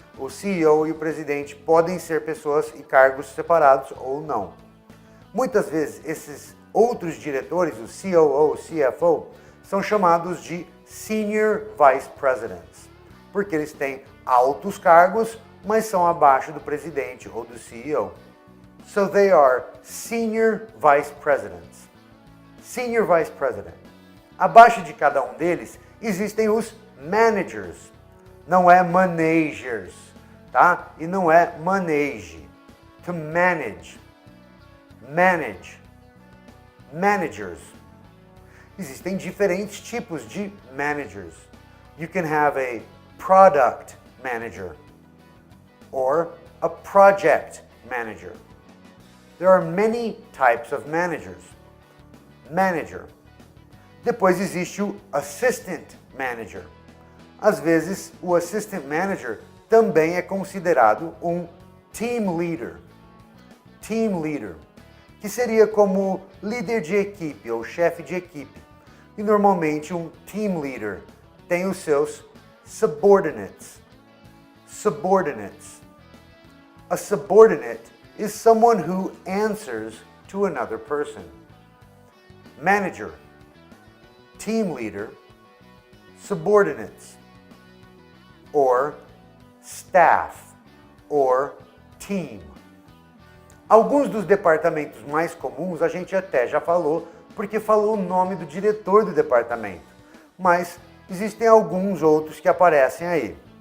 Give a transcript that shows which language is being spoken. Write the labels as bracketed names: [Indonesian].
[Portuguese] O CEO e o presidente podem ser pessoas e cargos separados ou não. Muitas vezes esses outros diretores, o COO, o CFO, são chamados de Senior Vice Presidents, porque eles têm altos cargos, mas são abaixo do presidente ou do CEO. [English] So they are Senior Vice Presidents. Senior Vice President. [Portuguese] Abaixo de cada um deles existem os managers. Não é managers, tá? E não é manage. To manage. Manage. Managers. Existem diferentes tipos de managers. [English] You can have a product manager or a project manager. There are many types of managers. [Portuguese] Manager. Depois existe o assistant manager. Às vezes, o assistant manager também é considerado um team leader. Team leader, que seria como líder de equipe ou chefe de equipe. E normalmente um team leader tem os seus subordinates. [English] Subordinates. A subordinate is someone who answers to another person. manager, team leader, subordinates, or staff, or team. [Portuguese] Alguns dos departamentos mais comuns a gente até já falou, porque falou o nome do diretor do departamento. Mas existem alguns outros que aparecem aí.